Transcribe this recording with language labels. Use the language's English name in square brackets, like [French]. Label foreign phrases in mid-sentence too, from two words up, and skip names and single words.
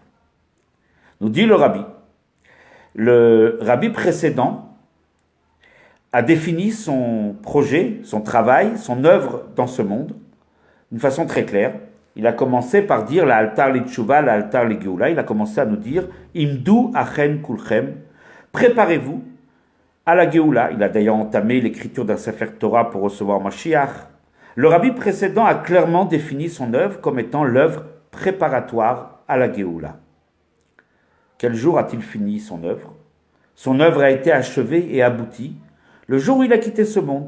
[French] Nous dit le Rabbi précédent a défini son projet, son travail, son œuvre dans ce monde d'une façon très claire. Il a commencé par dire [Hebrew] לאלתר לתשובה לאלתר לגאולה. [French] Il a commencé à nous dire [Hebrew] עמדו הכן כולכם, [French] préparez-vous à la geoula. Il a d'ailleurs entamé l'écriture d'un [Hebrew] ספר תורה [French] pour recevoir Mashiach. Le Rabbi précédent a clairement défini son œuvre comme étant l'œuvre préparatoire à la geoula. Quel jour a-t-il fini son œuvre? Son œuvre a été achevée et aboutie le jour où il a quitté ce monde.